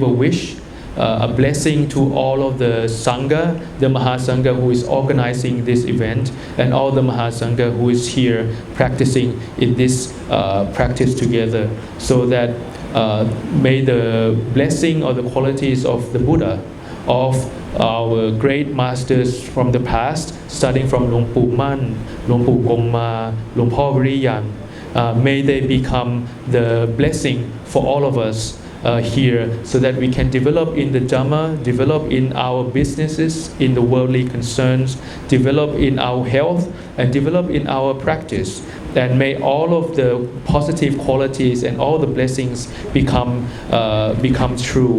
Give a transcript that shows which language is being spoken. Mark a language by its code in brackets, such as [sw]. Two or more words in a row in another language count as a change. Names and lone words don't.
[en] a wish, a blessing to all of the Sangha, the Mahasangha who is organizing this event, and all the Mahasangha who is here practicing in this practice together, so that may the blessing or the qualities of the Buddha, of our great masters from the past, starting from Luang Pu Man, Luang Pu Gongma, Luang Po Viriyan, may they become the blessing for all of us here so that we can develop in the Dhamma, develop in our businesses, in the worldly concerns, develop in our health, and develop in our practice. And may all of the positive qualities and all the blessings become true.